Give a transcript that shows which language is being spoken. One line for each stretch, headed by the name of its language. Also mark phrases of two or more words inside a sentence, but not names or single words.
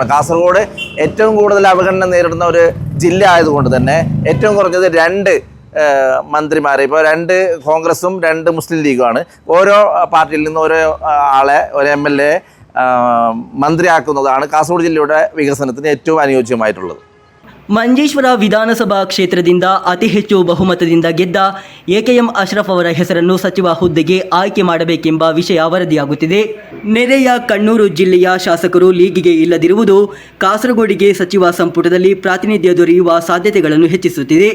Malayalam: കാസർഗോഡ് ഏറ്റവും കൂടുതൽ അവഗണന നേരിടുന്ന ഒരു ജില്ല ആയതുകൊണ്ട് തന്നെ ഏറ്റവും കുറഞ്ഞത് 2 മന്ത്രിമാരെ, ഇപ്പോൾ 2 കോൺഗ്രസും 2 മുസ്ലിം ലീഗുമാണ്. ഓരോ പാർട്ടിയിൽ നിന്ന് ഓരോ ആളെ, ഒരു MLA മന്ത്രിയാക്കുന്നതാണ് കാസർഗോഡ് ജില്ലയുടെ വികസനത്തിന് ഏറ്റവും അനുയോജ്യമായിട്ടുള്ളത്.
Kannada: ಮಂಜೇಶ್ವರ ವಿಧಾನಸಭಾ ಕ್ಷೇತ್ರದಿಂದ ಅತಿ ಹೆಚ್ಚು ಬಹುಮತದಿಂದ ಗೆದ್ದ AKM ಅಶ್ರಫ್ ಅವರ ಹೆಸರನ್ನು ಸಚಿವ ಹುದ್ದೆಗೆ ಆಯ್ಕೆ ಮಾಡಬೇಕೆಂಬ ವಿಷಯ ವರದಿಯಾಗುತ್ತಿದೆ. ನೆರೆಯ ಕಣ್ಣೂರು ಜಿಲ್ಲೆಯ ಶಾಸಕರು ಲೀಗಿಗೆ ಇಲ್ಲದಿರುವುದು ಕಾಸರಗೋಡಿಗೆ ಸಚಿವ ಸಂಪುಟದಲ್ಲಿ ಪ್ರಾತಿನಿಧ್ಯ ದೊರೆಯುವ ಸಾಧ್ಯತೆಗಳನ್ನು ಹೆಚ್ಚಿಸುತ್ತಿದೆ.